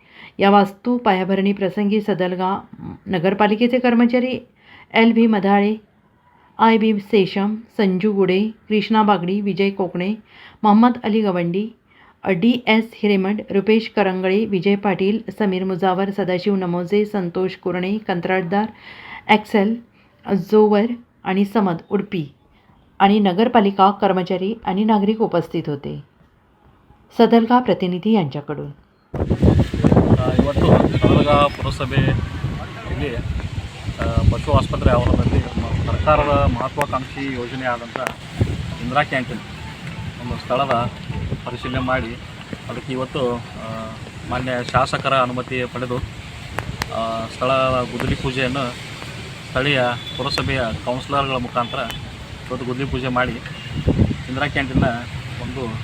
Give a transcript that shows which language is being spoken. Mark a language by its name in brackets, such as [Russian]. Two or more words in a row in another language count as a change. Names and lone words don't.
[Marathi] या वास्तू पायाभरणी प्रसंगी सदलगा नगरपालिकेचे कर्मचारी LV मधाळे, IB सेशम, संजू गुडे, कृष्णा बागडी, विजय कोकणे, मोहम्मद अली गवंडी, DS हिरेमठ, रुपेश करंगळे, विजय पाटील, समीर मुजावर, सदाशिव नमोजे, संतोष कुरणे, कंत्राटदार एक्सेल जोवर आणि समद उडपी आणि नगरपालिका कर्मचारी आणि नागरिक उपस्थित होते. सदलगा प्रतिनिधी यांच्याकडून [Kannada] ಇವತ್ತು ಸದಲಗ ಪುರಸಭೆಯಲ್ಲಿ ಪಶು ಆಸ್ಪತ್ರೆ ಆವರಣದಲ್ಲಿ ಸರ್ಕಾರದ ಮಹತ್ವಾಕಾಂಕ್ಷಿ ಯೋಜನೆ ಆದಂಥ ಇಂದಿರಾ ಕ್ಯಾಂಟೀನ್ ಒಂದು ಸ್ಥಳದ ಪರಿಶೀಲನೆ ಮಾಡಿ ಅದಕ್ಕೆ ಇವತ್ತು ಮಾನ್ಯ ಶಾಸಕರ ಅನುಮತಿ ಪಡೆದು ಸ್ಥಳದ ಗುದ್ದಲಿ ಪೂಜೆಯನ್ನು ಸ್ಥಳೀಯ ಪುರಸಭೆಯ ಕೌನ್ಸಿಲರ್ಗಳ ಮುಖಾಂತರ ಇವತ್ತು ಗುದ್ದಲಿ ಪೂಜೆ ಮಾಡಿ ಇಂದಿರಾ ಕ್ಯಾಂಟೀನ್ನ ಒಂದು